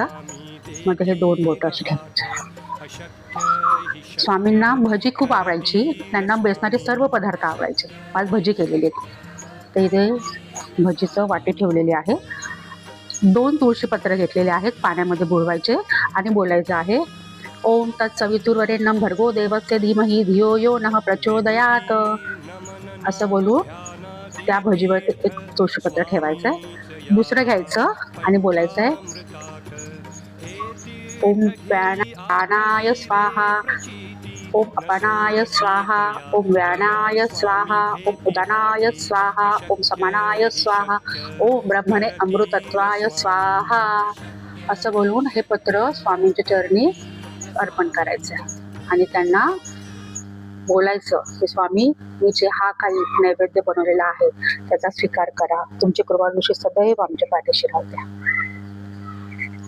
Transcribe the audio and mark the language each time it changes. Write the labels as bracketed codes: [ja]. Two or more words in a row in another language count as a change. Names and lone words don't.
[mr] मध्ये हे 2 बोट असे ठेवायचे. स्वामींना भजी खूप आवडायची. त्यांना बेसनाचे सर्व पदार्थ आवडायचे. आज भजी केलेली आहेत. तर इथे भजीचं वाटी ठेवलेली आहे. 2 तुळशीपत्र घेतलेले आहेत. पाण्यामध्ये बुडवायचे आणि बोलायचं आहे, [sa] ओम तत्सवितुर्वरेण्यं भर्गो देवस्य धीमहि धियो यो नः प्रचोदयात. [mr] असं बोलू त्या भजीवर एक तुळशीपत्र ठेवायचं आहे. दुसरं घ्यायचं आणि बोलायचं आहे, [sa] ओम व्यानाय स्वाहा, ओम अपानाय स्वाहा, ओम व्यानाय स्वाहा, ओम उदानाय स्वाहा, ओम समानाय स्वाहा, ओम ब्रह्मणे अमृतत्वाय स्वाहा. [mr] असं बोलून हे पत्र स्वामींच्या चरणी अर्पण करायचं आणि त्यांना बोलायचं की स्वामी, मी जे हा काही नैवेद्य बनवलेला आहे त्याचा स्वीकार करा. तुमची कृपादृष्टी सदैव आमच्या पाठीशी राहू द्या.